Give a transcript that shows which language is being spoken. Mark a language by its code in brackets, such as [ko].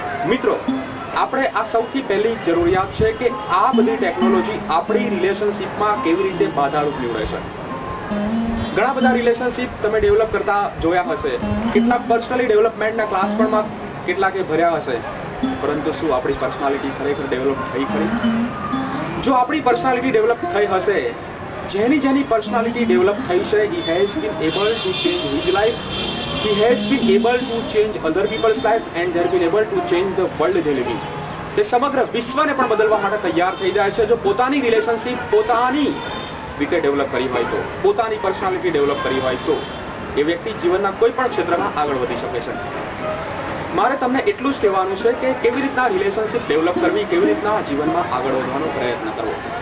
[gu] મિત્રો, આપણે આ સૌથી પહેલી જરૂરિયાત છે કે આ બધી ટેકનોલોજી આપણી રિલેશનશિપમાં કેવી રીતે બાધારૂપ નીવડે છે. ઘણા બધા રિલેશનશિપ તમે ડેવલપ કરતા જોયા હશે, કેટલાક પર્સનલી ડેવલપમેન્ટના ક્લાસ પણ કેટલાકે ભર્યા હશે. પરંતુ શું આપણી પર્સનાલિટી ખરેખર ડેવલપ થઈ ખરી? જો આપણી પર્સનાલિટી ડેવલપ થઈ હશે, જેની પર્સનાલિટી ડેવલપ થઈ છે, [en] he has been able to change his life, he has been able to change other people's life and they have been able to change the world they live in. [gu] તે સમગ્ર વિશ્વને પણ બદલવા માટે તૈયાર થઈ જાય છે જો પોતાની રિલેશનશિપ પોતાની રીતે ડેવલપ કરી હોય તો, પોતાની પર્સનાલિટી ડેવલપ કરી હોય તો એ વ્યક્તિ જીવનના કોઈ પણ ક્ષેત્રમાં આગળ વધી શકે છે. મારે તમને એટલું જ કહેવાનું છે કે કેવી રીતના રિલેશનશિપ ડેવલપ કરવી, કેવી રીતના જીવનમાં આગળ વધવાનો પ્રયત્ન કરવો.